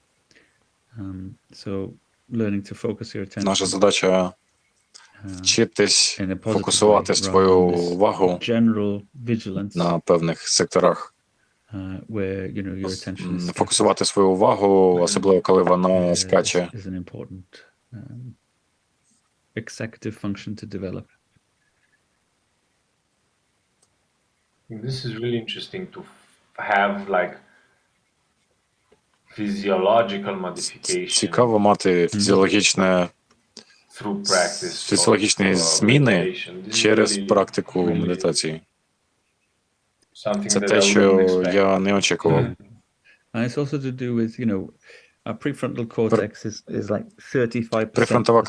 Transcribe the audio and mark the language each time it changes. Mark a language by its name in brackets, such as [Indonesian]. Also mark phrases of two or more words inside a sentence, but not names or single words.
[Ukrainian] Наша задача вчитись фокусувати свою увагу на певних секторах, фокусувати свою увагу, особливо коли вона скаче. [English] This is really interesting to have like physiological modification. [Ukrainian] Цікаво мати фізіологічні зміни через практику медитації. Це те, що я не очікував. Префронтова